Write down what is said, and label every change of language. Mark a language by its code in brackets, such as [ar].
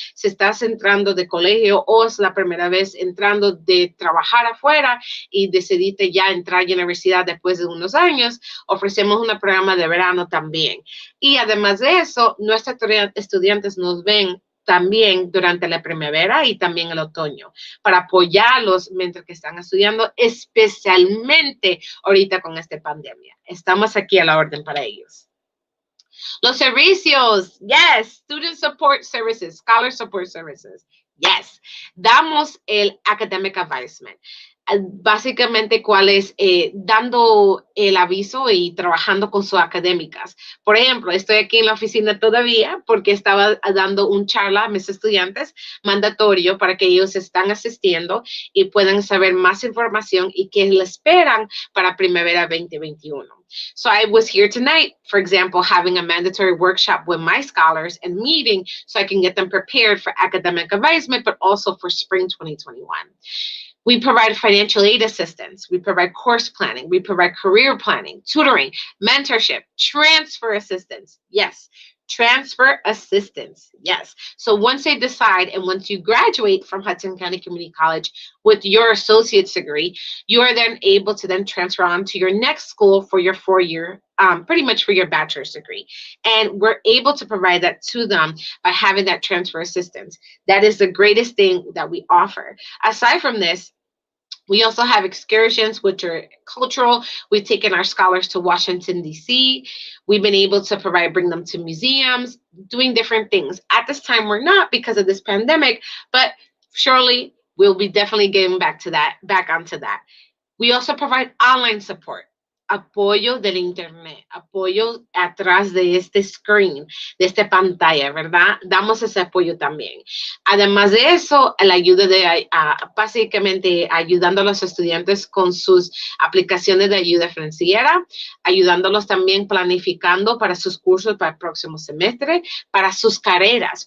[es] Si estás entrando de colegio o es la primera vez entrando de trabajar afuera y decidiste ya entrar a la universidad después de unos años, ofrecemos un programa de verano también. Y además de eso, nuestros estudiantes nos ven también durante la primavera y también el otoño, para apoyarlos mientras que están estudiando, especialmente ahorita con esta pandemia. Estamos aquí a la orden para ellos. Los servicios, [en] yes, student support services, scholar support services, yes. [es] Damos el academic advisement. Básicamente, ¿cuál es? Dando el aviso y trabajando con sus académicas. Por ejemplo, estoy aquí en la oficina todavía porque estaba dando un charla a mis estudiantes mandatorio para que ellos están asistiendo y puedan saber más información y qué le esperan para primavera 2021. [en] So I was here tonight, for example, having a mandatory workshop with my scholars and meeting so I can get them prepared for academic advisement, but also for spring 2021. We provide financial aid assistance. We provide course planning. We provide career planning, tutoring, mentorship, transfer assistance. Yes, transfer assistance. Yes. So once they decide and once you graduate from Hudson County Community College with your associate's degree, you are then able to then transfer on to your next school for your 4-year, pretty much for your bachelor's degree. And we're able to provide that to them by having that transfer assistance. That is the greatest thing that we offer. Aside from this, we also have excursions, which are cultural. We've taken our scholars to Washington, D.C. We've been able to bring them to museums, doing different things. At this time, we're not because of this pandemic, but surely we'll be definitely getting back onto that. We also provide online support. [es] Apoyo del internet, apoyo atrás de este screen, de esta pantalla, ¿verdad? Damos ese apoyo también. Además de eso, la ayuda de, básicamente, ayudando a los estudiantes con sus aplicaciones de ayuda financiera, ayudándolos también planificando para sus cursos para el próximo semestre, para sus carreras.